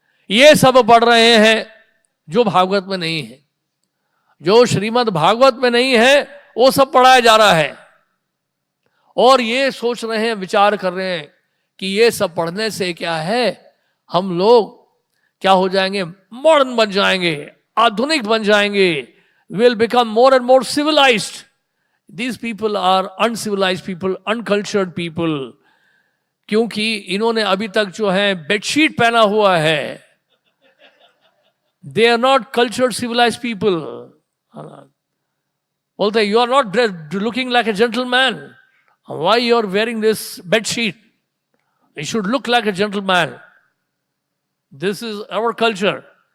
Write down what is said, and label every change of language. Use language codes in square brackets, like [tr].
[hi] ये सब पढ़ रहे हैं जो भागवत में नहीं है, जो श्रीमद् भागवत में नहीं है, वो सब पढ़ाया जा रहा है. और ये सोच रहे हैं, विचार कर रहे हैं कि ये सब पढ़ने से क्या है, हम लोग क्या हो जाएंगे, मॉडर्न बन जाएंगे, आधुनिक बन जाएंगे, [en] Will become more and more civilised. These people are uncivilized people, uncultured people. [hi] क्योंकि इन्होंने अभी तक जो है बेडशीट पहना हुआ है. [en] They are not cultured, civilized people. [hi] बोलते [en] you are not looking like a gentleman. Why you are wearing this bedsheet? You should look like a gentleman. This is our culture.